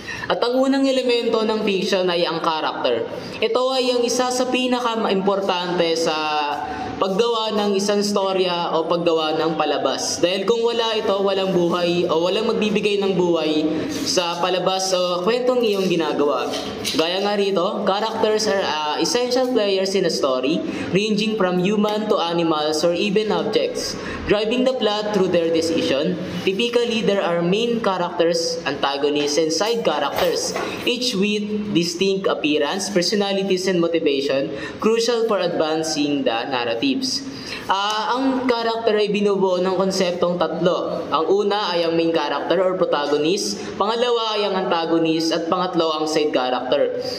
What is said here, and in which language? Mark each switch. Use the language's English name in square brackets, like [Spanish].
[Filipino] At ang unang elemento ng fiction ay ang character. Ito ay ang isa sa pinaka-importante sa paggawa ng isang storya o paggawa ng palabas. Dahil kung wala ito, walang buhay o walang magbibigay ng buhay sa palabas o kwentong iyong ginagawa. Gaya nga rito, [English] characters are essential players in a story, ranging from human to animals or even objects, driving the plot through their decision. Typically, there are main characters, antagonists, and side characters, each with distinct appearance, personalities, and motivation, crucial for advancing the narrative. [Filipino] Ang character ay binubuo ng konseptong tatlo. Ang una ay ang main character or protagonist, pangalawa ay ang antagonist, at pangatlo ang side character.